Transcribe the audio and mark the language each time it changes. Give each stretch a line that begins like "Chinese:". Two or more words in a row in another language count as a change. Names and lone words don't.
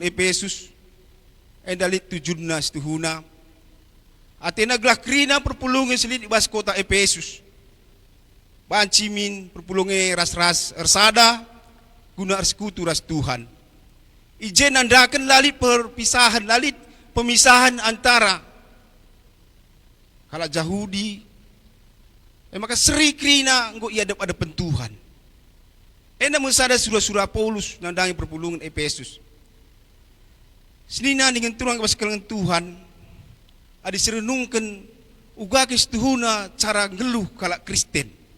Batak Karo: Efesus edalit tujunna setuhuna atena gelah krina perpulungan selit ibas kota Efesus bancimin perpulungan ras-ras ersada guna ersekutu ras Tuhan ijen nandakan lalit perpisahan lalit pemisahan antara kalau Yahudi maka seri krina engko ia ada pentuhan. Enda musada surah-surah Paulus nandangi perpulungan Efesus. Senina dengan turang kepas kelengan Tuhan adi serenungkan uga kestuhuna cara ngeluh kalak Kristen.